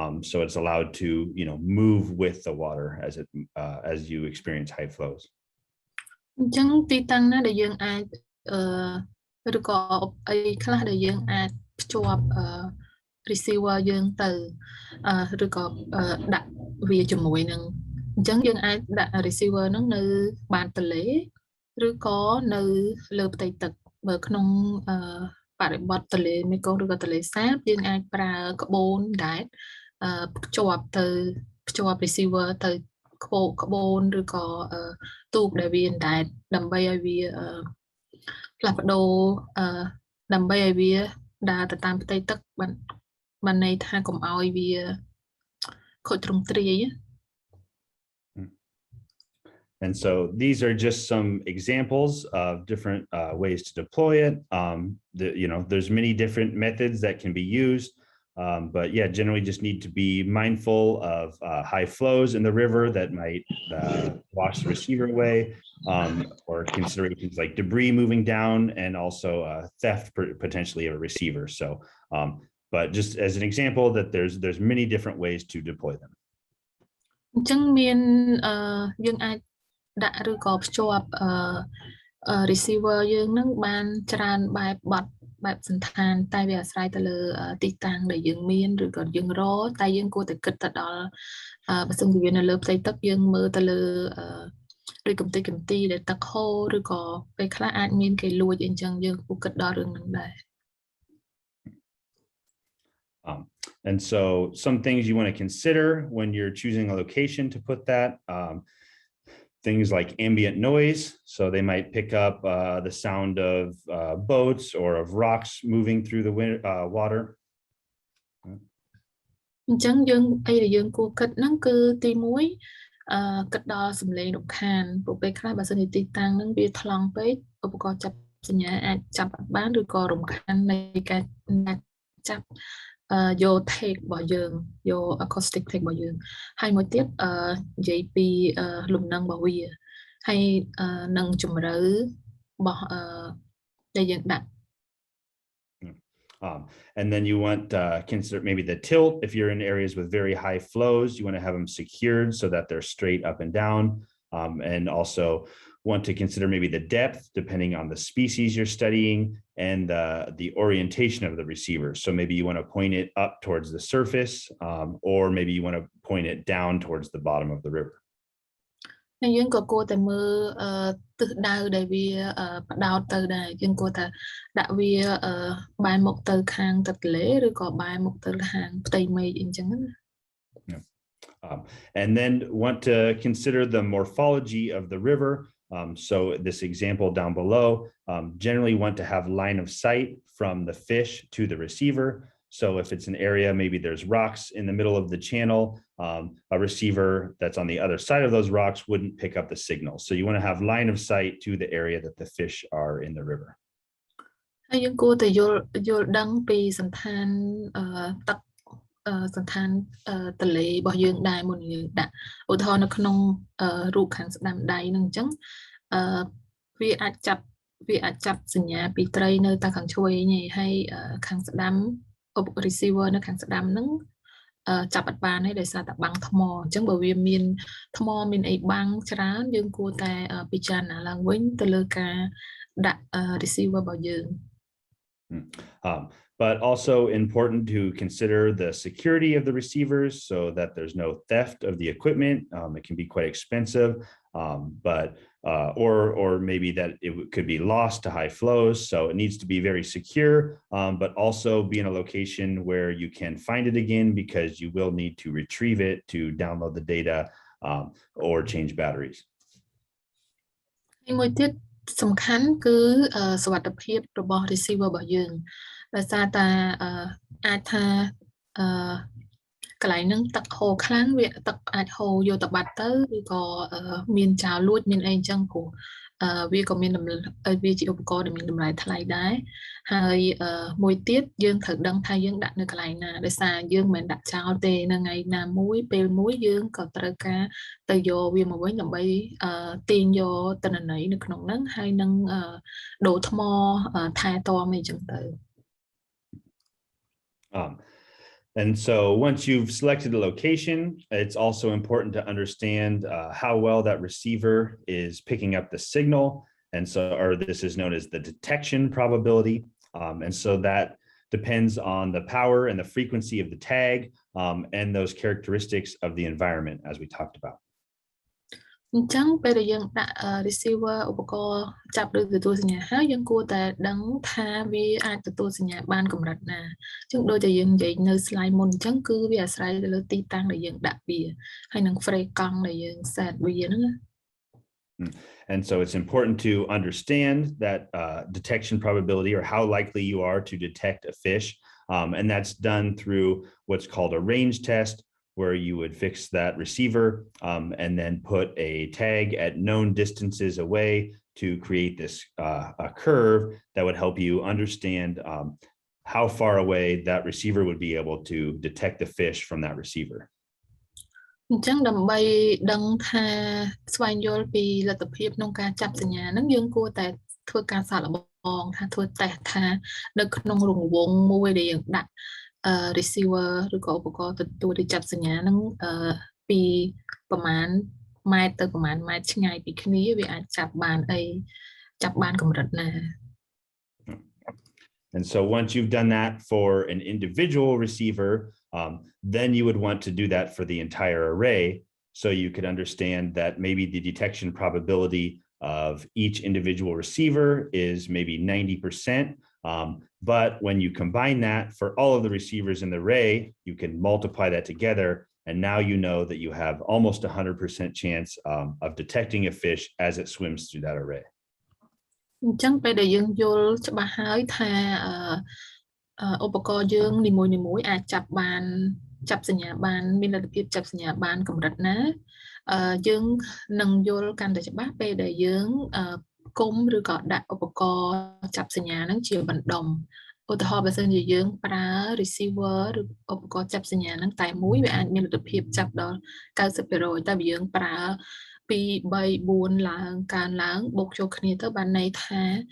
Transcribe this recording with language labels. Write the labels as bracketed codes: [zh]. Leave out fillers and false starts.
[en] So it's allowed to, move with the water as you experience high flows. [km] អញ្ចឹងទីតាំងណាដែលយើងអាចឬក៏អីខ្លះដែលយើងអាចភ្ជាប់receiver យើងទៅឬក៏ដាក់វាជាមួយនឹងអញ្ចឹងយើងអាចដាក់ receiver ហ្នឹងនៅបាតទន្លេឬក៏នៅលើផ្ទៃទឹកបើក្នុងបរិបទទន្លេមេគង្គឬក៏ទន្លេសាបយើងអាចប្រើក្បូនដែលភ្ជា ប់ receiver ទៅក្បូនឬក៏ទូកដែលវាដែលដើម្បីឲ្យវាផ្លាស់ប្ដូរដើម្បីឲ្យវាដើរទៅតាមផ្ទៃទឹកបានន័យថាកុំឲ្យវាខូចទ្រង់ទ្រាយ [en] And so these are just some examples of different ways to deploy it. There's many different methods that can be used. But yeah, generally just need to be mindful of high flows in the river that might wash the receiver away, or considerations like debris moving down and also theft potentially of a receiver. So, but just as an example that there's many different ways to deploy them. [km] អញ្ចឹងមានយើងអាចដាក់ឬក៏ភ្ជាប់receiver យើងនឹងបានច្រើនបែបបត់បែបសន្តានតែវាអាស្រ័យទៅលើទីតាំងដែលយើងមានឬក៏យើងរកតែយើងគួរតែគិតទៅដល់បើសិនជាវានៅលើផ្ទៃទឹកយើងមើលទៅលើឬកំទេចកំទីដែលទឹកហូរឬក៏ពេលខ្លះអាចមានគេលួចអីចឹងយើងគួរគិតដល់រឿងហ្នឹងដែរ [en] And so some things you want to consider when you're choosing a location to put that, things like ambient noise. So they might pick up the sound of boats or of rocks moving through the water. [km] អញ្ចឹងយើងអីដែលយើងគួរគិតហ្នឹងគឺទី1គិតដល់សំឡេងរំខានព្រោះពេលខ្លះបើសិនជាទីតាំងហ្នឹងវាថ្លង់ពេកឧបករណ៍ចាប់សញ្ញាអាចចាប់បានឬក៏រំខាននៃការចាប់យក take របស់យើងយក acoustic take របស់យើងហើយមួយទៀតនិយាយពីលំនឹងរបស់វាហើយនឹងជំរឿរបស់ដែលយើងដាក់ [en] And then you want consider maybe the tilt. If you're in areas with very high flows, you want to have them secured so that they're straight up and down. And also want to consider maybe the depth depending on the species you're studying and the orientation of the receiver. So maybe you want to point it up towards the surface, or maybe you want to point it down towards the bottom of the river. [km] ហើយយើងក៏គួរតែមើលទិសដៅដែលវាបដោតទៅដែរយើងគួរតែដាក់វាបែរមុខទៅខាងទឹកទន្លេឬក៏បែរមុខទៅខាងផ្ទៃមេឃអីចឹងណា [en] And then want to consider the morphology of the river. So this example down below, generally want to have line of sight from the fish to the receiver. So if it's an area, maybe there's rocks in the middle of the channel, a receiver that's on the other side of those rocks wouldn't pick up the signal. So you want to have line of sight to the area that the fish are in the river. [km] ហើយយើងគួរតែយល់ដឹងពីសន្តានទឹកសន្តានទន្លេរបស់យើងដែរមុនយើងដាក់ឧទាហរណ៍នៅក្នុងរូបខាងស្ដាំដៃហ្នឹងអញ្ចឹង វាអាចចាប់សញ្ញាពីត្រីនៅតែខាងឆ្វេងហើយខាងស្ដាំ receiver នៅខាងស្ដាំហ្នឹងចាប់អត់បានទេដោយសារតែបាំងថ្មអញ្ចឹងបើវាមានថ្មមានអីបាំងច្រើនយើងគួរតែពិចារណាឡើងវិញទៅលើការដាក់ receiver របស់យើង [en] But also important to consider the security of the receivers so that there's no theft of the equipment. It can be quite expensive, or maybe that it could be lost to high flows. So it needs to be very secure, but also be in a location where you can find it again because you will need to retrieve it to download the data or change batteries. [km] មួយទៀតសំខាន់គឺសុវត្ថិភាពរបស់ receiver របស់យើង ដោយសារតែអាចថាកន្លែងហ្នឹងទឹកហូរខ្លាំងវាទឹកអាចហូរយកទៅបាត់ទៅឬក៏មានចោលលួចមានអីអញ្ចឹងព្រោះ វាក៏មានវាជាឧបករណ៍ដែលមានតម្លៃថ្លៃដែរហើយមួយទៀតយើងត្រូវដឹងថាយើងដាក់នៅកន្លែងណាដោយសារយើងមិនដាក់ចោលទេនៅថ្ងៃណាមួយពេលមួយយើងក៏ត្រូវការទៅយកវាមកវិញដើម្បីទាញយកទិន្នន័យនៅក្នុងហ្នឹងហើយនឹងដូរថ្មថែទាំអីចឹងទៅ [en] And so once you've selected a location, it's also important to understand how well that receiver is picking up the signal. And so, or this is known as the detection probability. And so that depends on the power and the frequency of the tag and those characteristics of the environment as we talked about. [km] អញ្ចឹងពេលដែលយើងដាក់ receiver ឧបករណ៍ចាប់ឬទទួលសញ្ញាហើយយើងគួរតែដឹងថាវាអាចទទួលសញ្ញាបានកម្រិតណាអញ្ចឹងដូចតែយើងនិយាយនៅ slide មុនអញ្ចឹងគឺវាអាស្រ័យទៅលើទីតាំងដែលយើងដាក់វាហើយនឹង frame កង់ដែលយើង set វាហ្នឹង [en] And so it's important to understand that detection probability or how likely you are to detect a fish. And that's done through what's called a range test, where you would fix that receiver and then put a tag at known distances away to create this a curve that would help you understand how far away that receiver would be able to detect the fish from that receiver. [km] អញ្ចឹងដើម្បីដឹងថាស្វែងយល់ពីលទ្ធភាពក្នុងការចាប់សញ្ញាហ្នឹងយើងគួរតែធ្វើការសាកល្បងថាធ្វើតេស្តថានៅក្នុងរង្វង់មួយដែលយើងដាក់ receiver ឬក៏ឧបករណ៍ទទួលឬចាប់សញ្ញាហ្នឹងពីប្រមាណម៉ែត្រទៅប្រមាណម៉ែត្រឆ្ងាយពីគ្នាវាអាចចាប់បានអីចាប់បានកម្រិតណា [en] And so once you've done that for an individual receiver, then you would want to do that for the entire array. So you could understand that maybe the detection probability of each individual receiver is maybe 90%. But when you combine that for all of the receivers in the array, you can multiply that together. And now you know that you have almost 100% chance of detecting a fish as it swims through that array. [km] អញ្ចឹងពេលដែលយើងយល់ច្បាស់ហើយថាឧបករណ៍យើងនីមួយៗអាចចាប់សញ្ញាបានមានលទ្ធភាពចាប់សញ្ញាបានកម្រិតណា យើងនឹងយល់កាន់តែច្បាស់ពេលដែលយើងគុំឬក៏ដាក់ឧបករណ៍ចាប់សញ្ញាហ្នឹងជាបណ្ដុំឧទាហរណ៍បើសិនជាយើងប្រើ receiver ឬឧបករណ៍ចាប់សញ្ញាហ្នឹងតែមួយវាអាចមានលទ្ធភាពចាប់ដល់ 90% តែបើយើងប្រើ2 3 4ឡើងកើនឡើងបូកចូលគ្នាទៅបានន័យថា